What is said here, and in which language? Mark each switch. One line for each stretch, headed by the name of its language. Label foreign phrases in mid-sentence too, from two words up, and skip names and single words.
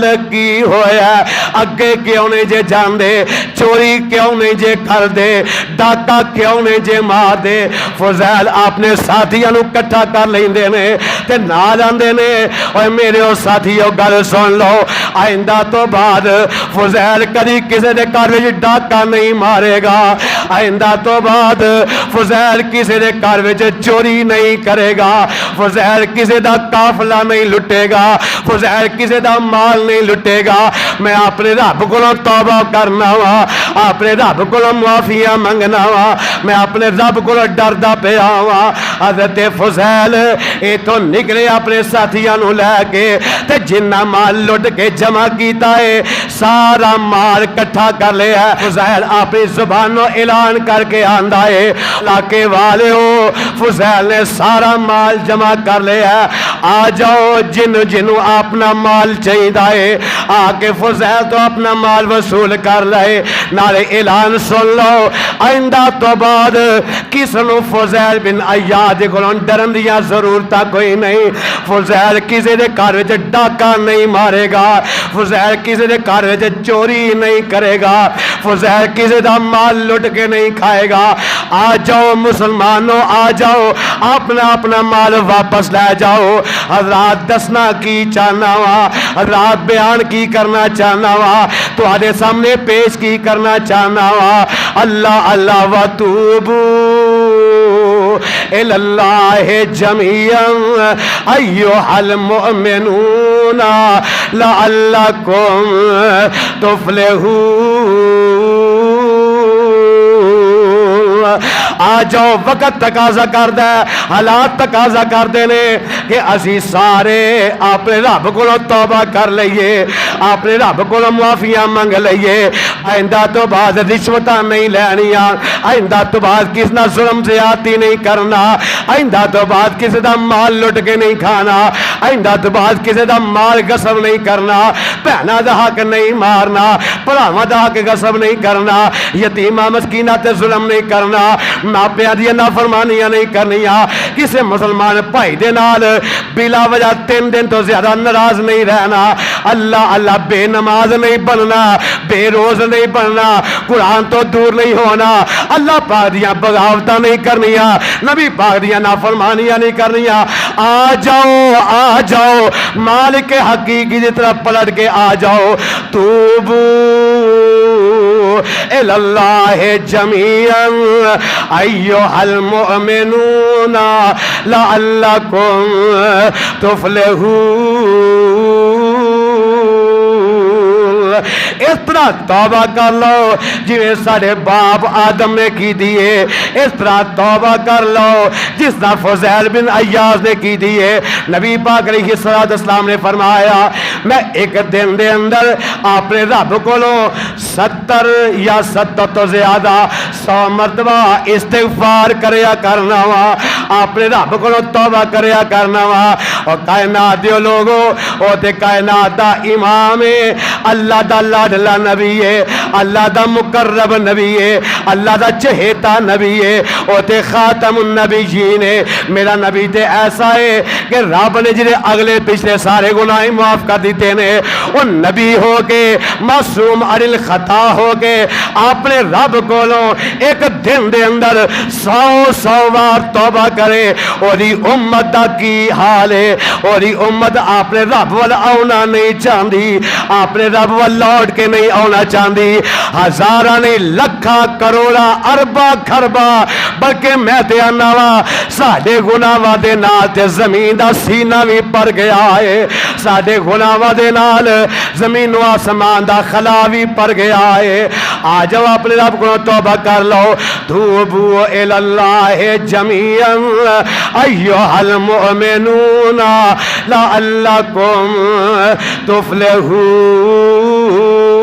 Punjabi: کی ہویا اگے کیوں نہیں جے جاندے چوری کیوں نہیں جے کر دے ڈاکا کیوں نہیں جے مار دے فضیل اپنے ساتھیاں نو کٹھا کر لیندے نے تے نال آندے نے اوے میرے او ساتھیو گل سن لو آئندہ تو بعد فضیل کدی کسے دے گھر وچ ڈاکا نہیں مارے گا آئندہ تو بعد فضیل کسے دے گھر وچ چوری نہیں کرے گا فضیل کسے دا قافلہ نہیں لٹے گا فضیل کسے دا مال نہیں لٹے گا میں اپنے رب کولوں توبہ کرنا وا اپنے رب کولوں معافیاں منگنا وا میں اپنے رب کولوں ڈردا پیا وا حضرت فضیل ایتھوں نکلے اپنے ساتھیاں نو لے کے تے جنہ مال لٹ کے جمع کیتا ہے سارا مال کٹھا کر لیا فضیل اپنی زبانوں اعلان کر کے آندا ہے علاقے والے ہو فضیل نے سارا مال جمع کر لیا آ جاؤ جنوں اپنا مال چاہیے آ کے فضیل تو اپنا مال وصول کر لے نالے اعلان سن لو آئندہ تو بعد کس نو فضیل بن عیاض کولوں ڈرن دی ضرورت کوئی نہیں فضیل کسی دے گھر وچ ڈاکا نہیں مارے گا فضیل کسی دے گھر وچ چوری نہیں کرے گا فضیل کسی دا مال لٹ کے نہیں کھائے گا آ جاؤ مسلمانوں آ جاؤ اپنا اپنا مال واپس لے جاؤ حضرات دسنا کی چاہنا وا حضرات بیان کی کرنا چاہنا وا تواڈے سامنے پیش کی کرنا چاہنا وا اللہ اللہ وتوبو
Arabic: الی اللہ جميعا ایھا المؤمنون لعلکم تفلحون
Punjabi: آ جاؤ وقت تقاضا کردہ حالات تقاضا کردے نے کہ اسی سارے اپنے رب کو توبہ کر لئیے اپنے رب کو معافیاں منگ لئیے آئندہ تو بعد رشوتاں نہیں لینیاں آئندہ تو بعد کس نہ ظلم زیادتی نہیں کرنا آئندہ تو بعد کسی دا مال لٹ کے نہیں کھانا آئندہ تو بعد کسی دا مال غصب نہیں کرنا بہنا دا حق نہیں مارنا بھراواں دا حق غصب نہیں کرنا یتیماں مسکیناں تے ظلم نہیں کرنا ماپیاں دی نافرمانیاں نہیں کرنیاں کسی مسلمان بھائی دے نال بلا وجہ 3 دن تو زیادہ ناراض نہیں رہنا اللہ اللہ بے نماز نہیں بننا بے روز نہیں بننا قرآن تو دور نہیں ہونا اللہ پاک دیاں بغاوتاں نہیں کرنیاں نبی پاک دیاں نافرمانیاں نہیں کرنیاں آ جاؤ مالک حقیقی کی طرف پلٹ کے آ جاؤ
Arabic: توبو الی اللہ جميعا ایھا المؤمنون لعلکم
Punjabi: تفلحون اس طرح توبہ کر لو جویں سارے باپ آدم نے کی دیئے اس طرح توبہ کر لو جس طرح فضیل بن عیاض نے کی دیئے نبی پاک علیہ السلام نے فرمایا میں ایک دن دے اندر اپنے رب کو 70 یا 70 تو زیادہ 100 مرتبہ استغفار کریا کرنا وا اپنے رب کو توبہ کریا کرنا وا اور کائنات دیو لوگو او تے کائنات دا امام ہے اللہ دا لاڈلا نبی ہے اللہ دا مقرب نبی ہے اللہ دا چہیتا نبی ہے او تے خاتم النبیین ہے میرا نبی تے ایسا ہے کہ رب نے جنہیں اگلے پچھلے سارے گناہ معاف کر دیتے ہیں وہ نبی ہو کے معصوم عن الخطا ہو کے اپنے رب کو ایک دن دے اندر 100 بار توبہ کرے اور امت دا کی حال ہے اور امت اپنے رب وال آنا نہیں چاہتی اپنے رب وال لوٹ کے نہیں آنا چاہتی ہزاراں نہیں لکھاں کروڑا اربا خربا بلکہ میں تے آنا وا ساڈے گناہاں دے نال تے زمین دا سینہ بھی پر گیا ہے ساڈے گناہاں دے نال زمین و آسمان دا خلا بھی پر گیا ہے آ جاؤ اپنے رب کو توبہ کر لو
Arabic: توبو الی اللہ جميعا ایھا المؤمنون لعلکم تفلحون